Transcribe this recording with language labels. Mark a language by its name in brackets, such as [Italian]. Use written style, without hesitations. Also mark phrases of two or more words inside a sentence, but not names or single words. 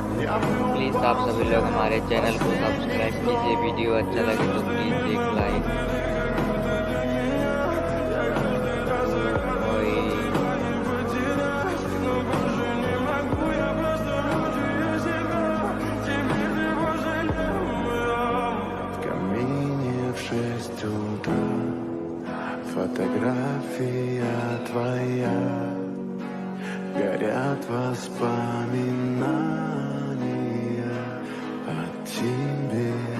[Hindi] प्लीज़ आप सभी लोग हमारे चैनल को सब्सक्राइब कीजिए। वीडियो अच्छा लगे तो प्लीज़ एक लाइक। [Russian] В камине в 6 утра фотография твоя, горят воспоминания о тебе.